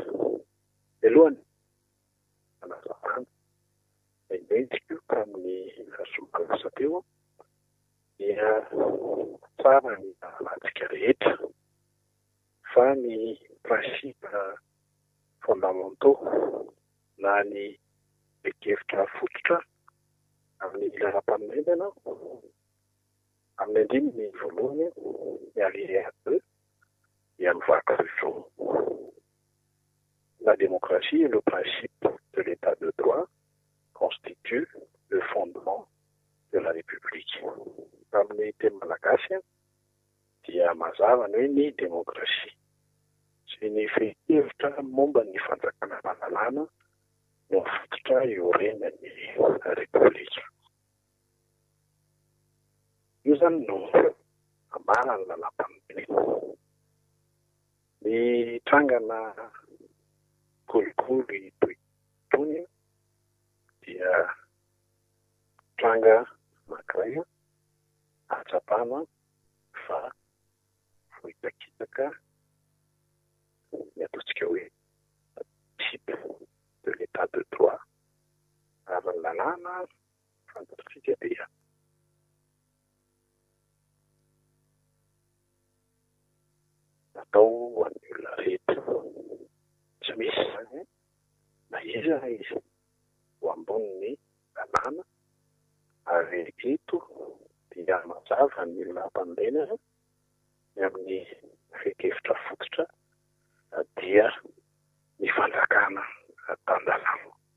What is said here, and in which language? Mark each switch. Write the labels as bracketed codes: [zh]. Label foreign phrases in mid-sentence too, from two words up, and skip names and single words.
[mg] Elohany anazavana indentiko tamin'ny zoma teo dia tsara ny alantsika rehetra fa ny [fr] principe fondamentaux [mg] na ny ekevitra fototra amin'ny lalam-panomezana amin'ny andininy voalohany ny alinéa 2 dia mivoaka hoe [fr] la démocratie et le principe de l'état de droit constituent le fondement de la République. [mg] Amin'ny teny malagasy dia mazava ny hoe ny demokrasia sy ny fehi-hevitra momba ny fanjakana mahalalana no fototra iorenan'ny repoblika. Io zany no amara ny lalam-panomezana. Ny trangana kolikoly toy itony dia tranga anankiray atsapana fa voitakitaka ny ataontsika hoe [fr] principe de l'état de droit [mg] ary ny lalàna fantatsika dia natao ho an'ny olona rehetra. Tsy misy zany na iza izy ho amboniny lalàna ary eto dia mazava ny lalam-panomezana ny amin'ny fehi-hevitra fototra dia ny fanjakana tan-dalàna.